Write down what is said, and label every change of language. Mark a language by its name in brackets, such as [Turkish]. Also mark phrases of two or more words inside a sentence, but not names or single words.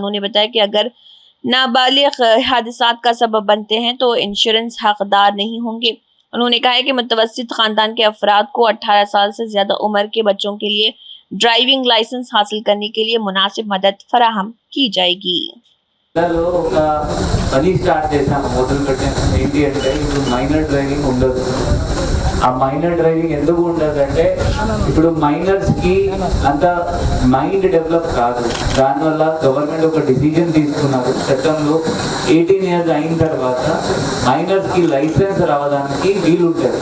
[Urdu] انہوں نے بتایا کہ اگر نابالغ حادثات کا سبب بنتے ہیں تو انشورنس حقدار نہیں ہوں گے۔ انہوں نے کہا کہ متوسط خاندان کے افراد کو 18 سال سے زیادہ عمر کے بچوں کے لیے ڈرائیونگ لائسنس حاصل کرنے کے لیے مناسب مدد فراہم کی جائے گی۔ [Telugu] పని స్టార్ట్ చేసాము మొదలు పెట్టాము ఏంటి అంటే ఇప్పుడు [English] minor driving [Telugu] ఉండదు. ఆ [English] minor driving [Telugu] ఎందుకు ఉండదంటే ఇప్పుడు మైనర్స్కి అంత [English] mind develop [Telugu] కాదు. దానివల్ల గవర్నమెంట్ ఒక డిసిజన్ తీసుకున్నారు చట్టంలో 18 ఇయర్స్ అయిన తర్వాత మైనర్స్కి లైసెన్స్ రావడానికి వీలుంటుంది.